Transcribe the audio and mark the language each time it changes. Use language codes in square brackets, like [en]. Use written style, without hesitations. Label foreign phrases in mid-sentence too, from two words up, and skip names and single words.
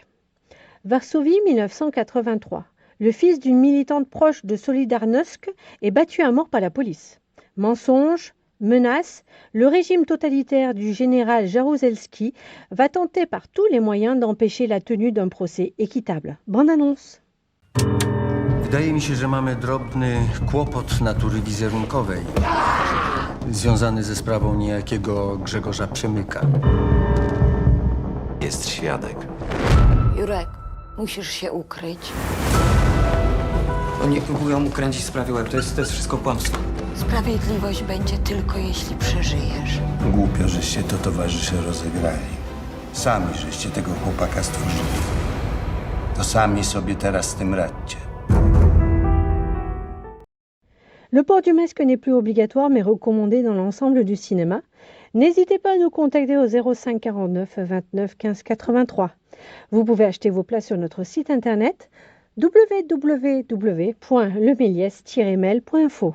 [fr] Varsovie 1983. Le fils d'une militante proche de Solidarnosc est battu à mort par la police. Mensonges, menaces, le régime totalitaire du général Jaruzelski va tenter par tous les moyens d'empêcher la tenue d'un procès équitable. Bande annonce. [pl] Wydaje mi się, że mamy drobny kłopot natury wizerunkowej, związany ze sprawą niejakiego Grzegorza Przemyka. Jest świadek. Jurek, musisz się ukryć. Oni próbują ukręcić sprawie łeb. To jest wszystko kłamstwo. Sprawiedliwość będzie tylko jeśli przeżyjesz. Głupio, żeście to towarzysze rozegrali. Sami żeście tego chłopaka stworzyli. To sami sobie teraz z tym radźcie. [fr] Le port du masque n'est plus obligatoire mais recommandé dans l'ensemble du cinéma. N'hésitez pas à nous contacter au 05 49 29 15 83. Vous pouvez acheter vos places sur notre site internet www.lemelies-mail.info.